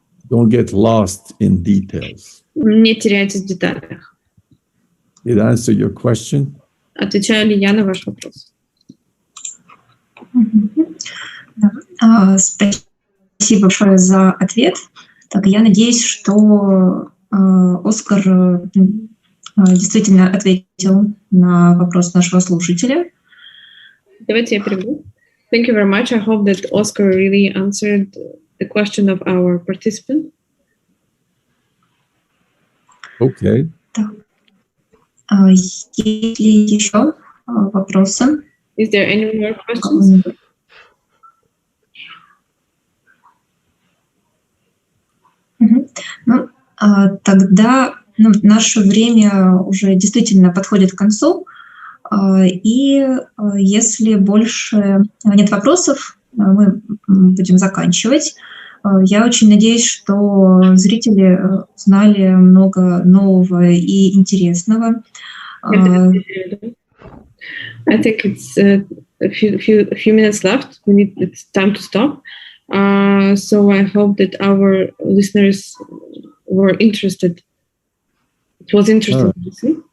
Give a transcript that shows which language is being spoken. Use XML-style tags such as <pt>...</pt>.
<en>Don't get lost in details.</en> <ru>Не теряйтесь в деталях.</ru> <en>Did I answer your question?</en> <ru>Отвечаю ли я на ваш вопрос? Спасибо большое за ответ. Так, я надеюсь, что Оскар действительно ответил на вопрос нашего слушателя. Давайте я переведу.</ru> <en>Thank you very much. I hope that Oscar really answered the question of our participant. Okay.</en> <ru>Есть ли еще вопросы?</ru> <en>Is there any more questions?</en> <ru>Ну, тогда наше время уже действительно подходит к концу. И если больше нет вопросов, мы будем заканчивать. Я очень надеюсь, что зрители узнали много нового и интересного.</ru> <en>I think it's a few minutes left. It's time to stop. So I hope that our listeners were interested. It was interesting to see.</en>